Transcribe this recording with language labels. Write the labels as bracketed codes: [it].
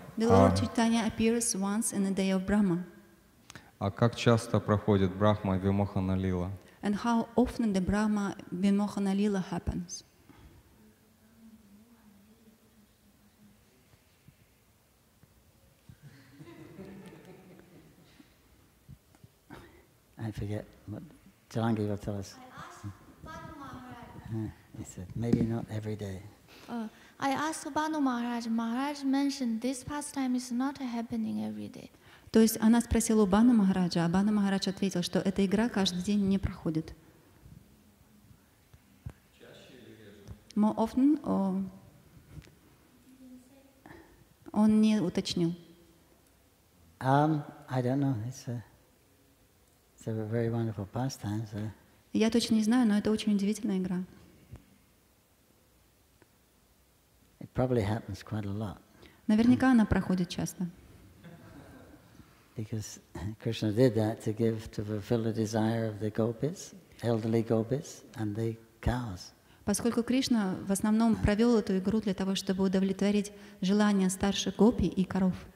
[en] The Lord Chaitanya appears once in the day of Brahma. [ru] А как часто проходит Брахма Вимохана Лила? [en] And how often the Brahma Vimohana Lila happens? I forget what Jalangi will tell us. I asked Banu Maharaj. He said, maybe not every day. I asked Banu Maharaj. Maharaj mentioned this pastime is not happening every day. [ru] То есть она спросила у Бану Махараджа, а Бану Махарадж ответил, что эта игра каждый день не проходит. [en] More often, or... [ru] Он не уточнил. [en] I don't know. It's a very wonderful pastime. So. [ru] Я точно не знаю, но это очень удивительная игра. [en] It probably happens quite a lot. [ru] Наверняка она проходит часто. [en] Because Krishna did that to fulfill the desire of the gopis, elderly gopis, and the cows. [ru] Поскольку Кришна в основном провел эту игру для того, чтобы удовлетворить желания старших гопи и коров.